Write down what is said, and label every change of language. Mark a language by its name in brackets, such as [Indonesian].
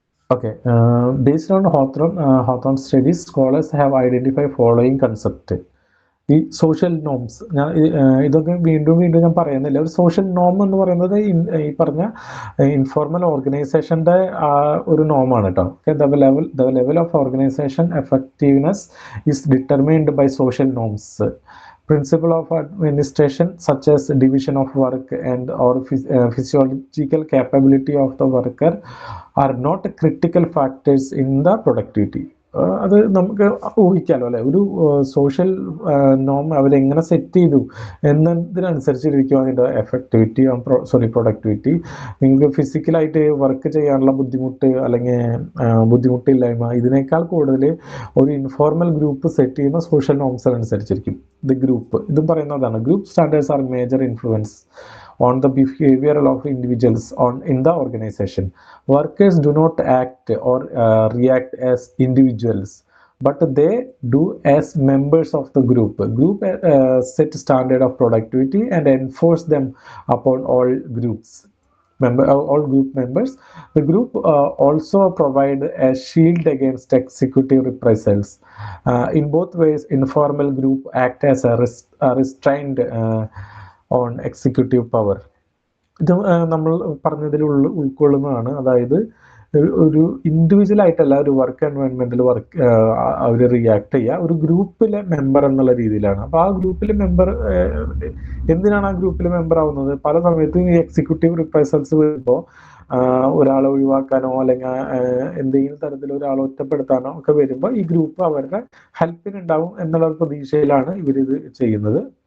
[English] Okay, based on Hawthorne studies, scholars have identified following concept. [Malayalam] ഈ social norms ഞാൻ ഇതൊക്കെ വീണ്ടും വീണ്ടും ഞാൻ പറയുന്നില്ല. ഒരു സോഷ്യൽ നോം എന്ന് പറയുന്നത് ഈ പറഞ്ഞ ഇൻഫോർമൽ ഓർഗനൈസേഷൻ്റെ ഒരു നോമാണ് കേട്ടോ. [English] The level of organisation effectiveness is determined by social norms. Principle of administration such as division of work and or physiological capability of the worker are not critical factors in the productivity. [Malayalam] അത് നമുക്ക് ഊഹിക്കാമല്ലോ അല്ലെ. ഒരു social നോം അവരെങ്ങനെ set ചെയ്തു എന്നതിനനുസരിച്ചിരിക്കും അതിൻ്റെ എഫക്ടിവിറ്റി productivity. നിങ്ങൾക്ക് ഫിസിക്കലായിട്ട് work ചെയ്യാനുള്ള ബുദ്ധിമുട്ട് അല്ലെങ്കിൽ ബുദ്ധിമുട്ടില്ലായ്മ ഇതിനേക്കാൾ കൂടുതൽ ഒരു ഇൻഫോർമൽ ഗ്രൂപ്പ് സെറ്റ് ചെയ്യുന്ന സോഷ്യൽ നോംസ് അനുസരിച്ചിരിക്കും. ദി ഗ്രൂപ്പ് ഇതും പറയുന്നതാണ്. [English] Group standards are major influence on the behavior of individuals in the organization. Workers do not act or react as individuals, but they do as members of the group. Group set standard of productivity and enforce them upon all groups. All group members. The group also provide a shield against executive reprisals. In both ways, informal group act as a restrained on executive power. [Malayalam] ഇത് നമ്മൾ പറഞ്ഞതിൽ ഉൾക്കൊള്ളുന്നതാണ്. അതായത് ഒരു individual ആയിട്ടല്ല ഒരു work എൻവയോൺമെന്റിൽ അവർ react ചെയ്യുക, ഒരു ഗ്രൂപ്പിലെ മെമ്പർ എന്നുള്ള രീതിയിലാണ്. അപ്പോൾ ആ ഗ്രൂപ്പിലെ മെമ്പർ എന്തിനാണ് ആ ഗ്രൂപ്പിലെ മെമ്പർ ആവുന്നത്? പല സമയത്തും ഈ എക്സിക്യൂട്ടീവ് റിപ്രസൽസ് വരുമ്പോൾ ഒരാളെ ഒഴിവാക്കാനോ അല്ലെങ്കിൽ എന്തെങ്കിലും തരത്തിൽ ഒരാളെ ഒറ്റപ്പെടുത്താനോ ഒക്കെ വരുമ്പോൾ ഈ ഗ്രൂപ്പ് അവരുടെ ഹെൽപ്പിനുണ്ടാവും എന്നുള്ള പ്രതീക്ഷയിലാണ് ഇവരിത് ചെയ്യുന്നത്.